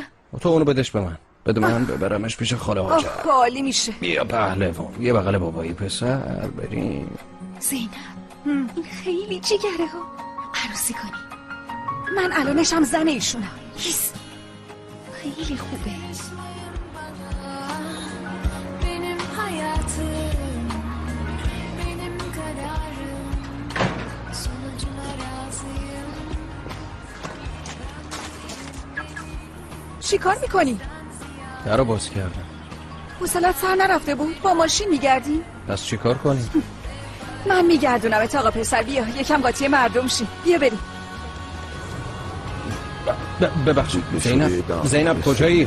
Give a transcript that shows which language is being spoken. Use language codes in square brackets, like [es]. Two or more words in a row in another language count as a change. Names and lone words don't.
[fa] تو اونو بدش به من، بده من ببرمش پیش خاله هاجر. عالی میشه. بیا پهلوان، یه بغل بابایی پسر، بریم. زینب این خیلی جگره ها، عروسی کنی. من الانشم زن ایشونم. هیس خیلی خوبه. [tr] benim hayatım, benim kararım, sonucuna razıyım. [fa] چی کار میکنی؟ در رو باز کردم. حوصلت سر نرفته بود؟ با ماشین میگردی؟ پس چی کار کنیم؟ من میگردونم آقا پسر، بیا یکم قاطی مردم شی. بیا بریم. ببخشید زینب کجایی؟